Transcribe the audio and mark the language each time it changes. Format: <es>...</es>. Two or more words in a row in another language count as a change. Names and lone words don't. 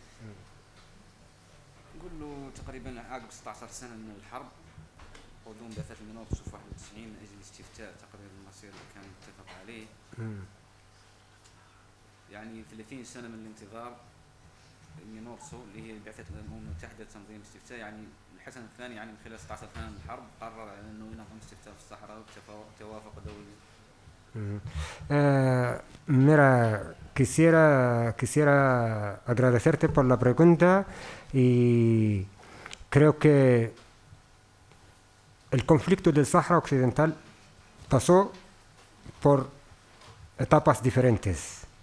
<ar>نقول له تقريبا عقب 16 سنة من الحرب قدوم بعثة المناضل في 91 من أجل استفتاء تقرير المصير اللي كان متفق عليه. يعني 30 سنة من الانتظار ينورسو اللي هي بعثة الأمم المتحدة لتنظيم استفتاء، يعني الحسن الثاني يعني من خلال 16 سنة من الحرب قرر أنه ينظم استفتاء في الصحراء بتوافق دولي.</ar> <es>Mira, quisiera agradecerte por la pregunta y creo que el conflicto del Sáhara Occidental pasó por etapas diferentes.</es>